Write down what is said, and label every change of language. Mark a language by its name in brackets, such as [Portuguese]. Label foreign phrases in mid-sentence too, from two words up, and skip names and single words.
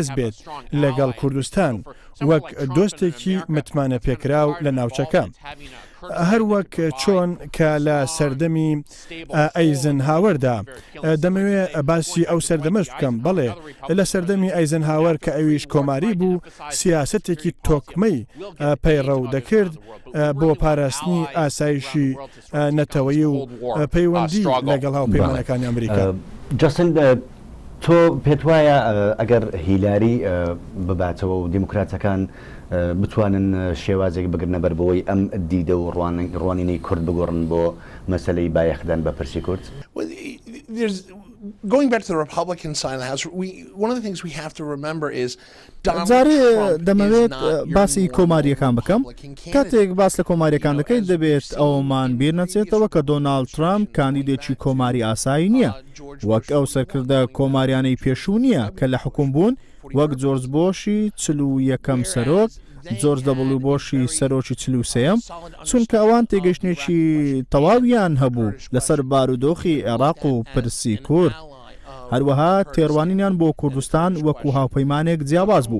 [Central Kurdish] بێت لەگەڵ کوردستان وەک دۆستێکی متمانە پێکراو لە ناوچەکە هەروەک چۆن کە لە سەردەمی ئەیزنهاوەردا دەمەوێت باسی ئەو سەردەمەش بکەم بەڵێ لە سەردەمی ئەیزنهاوەر کە ئەویش کۆماری بوو سیاسەتێکی تۆکمەی پەیڕەو دەکرد بۆ پاراستنی ئاسایشی نەتەوەیی و پەیوەندی لەگەڵ هاوپەیمانەکانی ئەمریکا. جاستن تۆ پێت وایە ئەگەر هیلاری بباتەوە و دیموکراتەکان بتوانن شێوازێک بگرنە بەر بەوەی ئەم دیدە و ڕوانینەی کورد بگۆڕن بۆ مەسەلەی بایەخدان بە پرسی کورد؟ [English] Going back to the Republican side of the House, one of the things we have to remember is [Central Kurdish] جارێ دەمەوێت باسی کۆماریەکان بکەم کاتێک باس لە کۆماریەکان دەکەیت دەبێت ئەومان بیر نەچێتەوە کە دۆناڵد ترامپ کاندیدێکی کۆماری ئاسایی نییە وەک ئەو سەرکردە کۆماریانەی پێشوو نییە کە لە حکوم بوون وەک جۆرج بۆشی 41ەم سەرۆک جۆرج دەبڵ بۆشی سەرۆکی 43ەم چونکە ئەوان تێگەشتێکی تەواویان هەبوو لەسەر بارودۆخی عێراق و پرسی کورد هەروەها تێڕوانینیان بۆ کوردستان وەکو هاوپەیمانێک جیاواز بوو.